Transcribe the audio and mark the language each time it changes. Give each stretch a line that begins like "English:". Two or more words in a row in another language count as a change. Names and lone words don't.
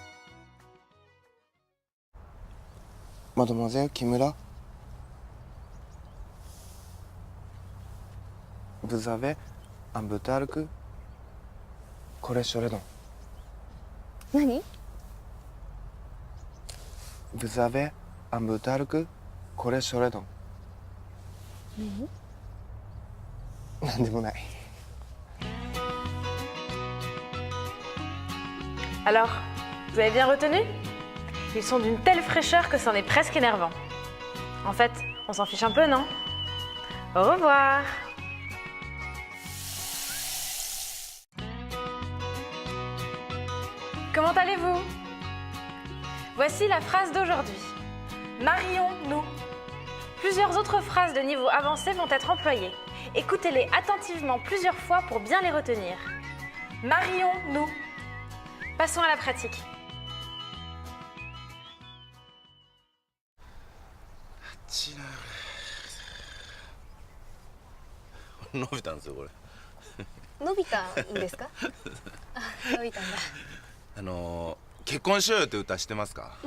French: Mademoiselle Kimura, Vous avez un butalk cholesterol.
Japanese: 何？
French: Vous avez un butalk cholesterol.
Japanese: なんでもない。
French: Alors, vous avez bien retenu? Ils sont d'une telle fraîcheur que c'en est presque énervant. En fait, on s'en fiche un peu, non? Au revoir! Comment allez-vous? Voici la phrase d'aujourd'hui. Marions-nous. Plusieurs autres phrases de niveau avancé vont être employées. Écoutez-les attentivement plusieurs fois pour bien les retenir. Marions-nous. Passons à la pratique.
Japanese: 伸びたんですよこれ。伸びたんですか？あ、伸びたんだ。結婚しようよって歌知ってますか？